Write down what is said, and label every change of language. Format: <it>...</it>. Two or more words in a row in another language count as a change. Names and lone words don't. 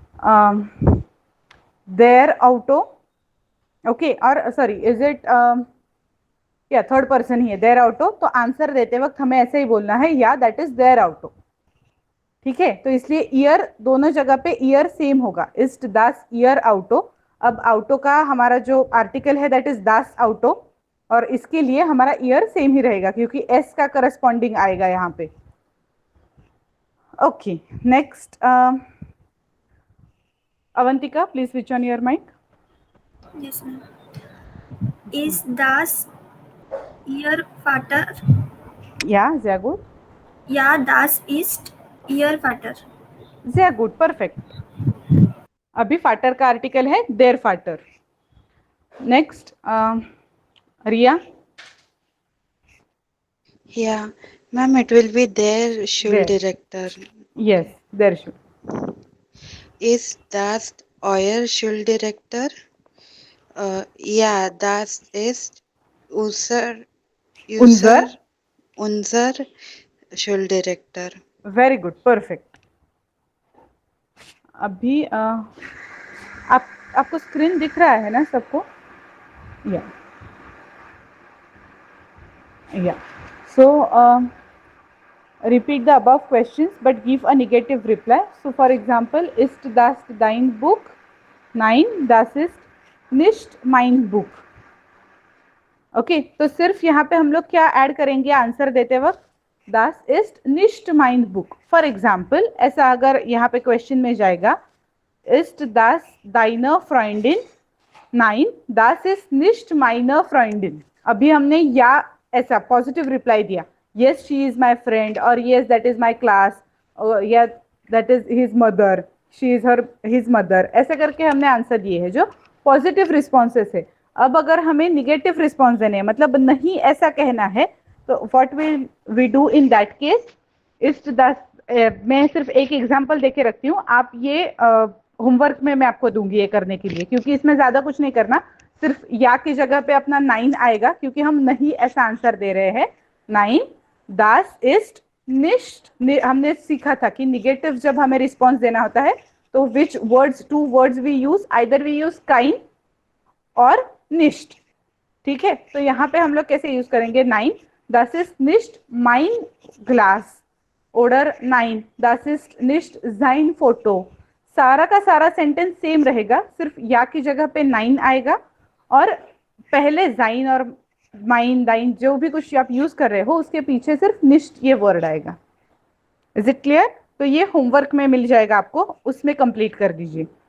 <en>their auto, okay,</en> <hi>और</hi> <en>sorry is it</en> <hi>या</hi> <en>third person</en> <hi>ही है,</hi> <en>their auto,</en> <hi>तो आंसर देते वक्त हमें ऐसे ही बोलना है, या</hi> <en>that is their auto,</en> <hi>ठीक है। तो इसलिए ईयर दोनों जगह पे ईयर सेम होगा,</hi> <de>ist das ihr Auto.</de> <hi>अब ऑटो का हमारा जो आर्टिकल है</hi> <en>that is</en> <de>das Auto,</de> <hi>और इसके लिए हमारा ईयर सेम ही रहेगा क्योंकि एस का करस्पॉन्डिंग आएगा यहाँ पे।</hi> <en>Okay, next, Avantika, please switch on your mic. Yes, ma'am.</en> <de>Ist das Ihr Vater? Ja, sehr gut. Ja, das ist Ihr Vater. Sehr gut, perfect.</de> <hi>अभी फाटर का आर्टिकल है देयर फाटर। नेक्स्ट, रिया।</hi> <en>Yeah, ma'am, it will be their Schuldirektor. Yes, there should.</en> <de>Ist das euer Schuldirektor? Ja, das ist unser Schuldirektor.</de> <en>Very good, perfect.</en> <hi>अभी आपको स्क्रीन दिख रहा है ना सबको?</hi> <de>ja so</de> <en>repeat the above questions but give a negative reply. So for example,</en> <de>ist das dein Buch? Nein, das ist nicht mein Buch.</de> <hi>ओके तो सिर्फ यहाँ पे हम लोग क्या ऐड करेंगे आंसर देते वक्त?</hi> <de>Das ist nicht mein Buch.</de> <en>for example</en> <hi>ऐसा अगर यहाँ पे क्वेश्चन में जाएगा</hi> <de>ist das deine Freundin? Nein, das ist nicht meine Freundin.</de> <hi>अभी हमने या ऐसा</hi> <en>positive reply</en> <hi>दिया,</hi> <en>yes she is my friend or yes that is my class or yeah that is his mother, she is his mother,</en> <hi>ऐसे करके हमने आंसर दिए हैं जो</hi> <en>positive responses</en> <hi>है. अब अगर हमें</hi> <en>negative response</en> <hi>देने हैं, मतलब नहीं ऐसा कहना है, तो</hi> <en>what will we do in that case?</en> <hi>इस मैं सिर्फ एक एग्जांपल देके रखती हूँ, आप ये होमवर्क में मैं आपको दूंगी ये करने के लिए, क्योंकि इसमें ज्यादा कुछ नहीं करना, सिर्फ या की जगह पे अपना 9 आएगा क्योंकि हम नहीं ऐसा आंसर दे रहे हैं.</hi> <de>9 das ist nicht,</de> <hi>हमने सीखा था कि निगेटिव जब हमें रिस्पॉन्स देना होता है तो</hi> <en>which words, 2 words we use, either we use</en> <hi>kein और nicht. ठीक है, तो यहाँ पे हम लोग कैसे यूज करेंगे?</hi> <de>9 das ist nicht mein Glas oder 9 das ist nicht sein Foto.</de> <hi>सारा का सारा</hi> <en>sentence same</en> <hi>रहेगा, सिर्फ या की जगह पे 9 आएगा और पहले जाइन और</hi> <de>mein dein</de> <hi>जो भी कुछ आप यूज कर रहे हो उसके पीछे सिर्फ निश्ट ये वर्ड आएगा.</hi> <en>is it clear?</en> <hi>तो ये होमवर्क में मिल जाएगा आपको, उसमें कंप्लीट कर दीजिए.</hi>